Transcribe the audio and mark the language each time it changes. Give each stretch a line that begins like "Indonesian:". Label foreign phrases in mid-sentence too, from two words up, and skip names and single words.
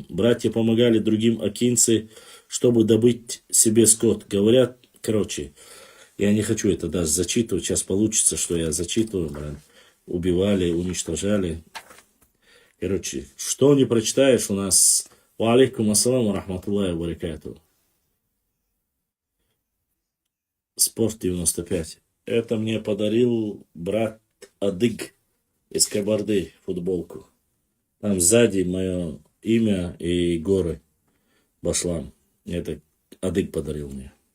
Russian: Братья помогали другим акинцы, чтобы добыть себе скот. Говорят, короче, я не хочу это даже зачитывать. Сейчас получится, что я зачитываю. Убивали, уничтожали. Короче, что не прочитаешь у нас.
Arabic: وعليكم السلام رحمة الله وبركاته.
Russian: Спорт 95. Это мне подарил брат Адык из Кабарды футболку. Там сзади мое имя и горы. Башлам. Это Адык подарил мне.